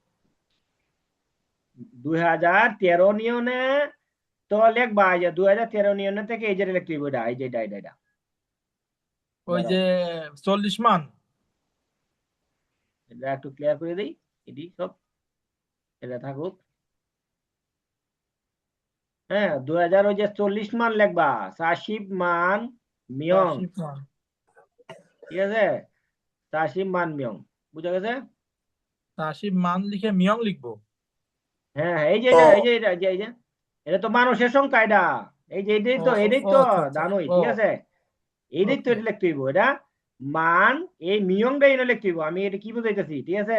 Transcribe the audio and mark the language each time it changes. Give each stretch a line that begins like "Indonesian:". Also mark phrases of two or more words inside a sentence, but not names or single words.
Bangla: 2013 নিয়নে তো লিখবা, এই যে 2013 নিয়নে থেকে এই যে লিখতে হবে, এই যে এটা ওই যে 40 মান, এটা একটু ক্লিয়ার করে দিই, এটি সব এটা থাকুক। হ্যাঁ 2000 ওই যে 40 মান লিখবা
Korean: 40만 명,
Bangla: 40 মান, ঠিক আছে
Korean: 40만 명,
Bangla: বুঝা গেছে। 40 মান লিখে মিয়ং লিখবো। হ্যাঁ হ্যাঁ এই যে এই যে এটা তো মানুষের সংখ্যা, এটা এই যে এটাই ও তো ও এটাই ও তো আচ্ছা আচ্ছা জানোই, ও ঠিক আছে। এইটাই তো ওকে এটা লিখতে হইব, এটা মান এই মিয়ংটা এনে লিখতে হইব, আমি এটা কি বুঝাইতেছি, ঠিক আছে।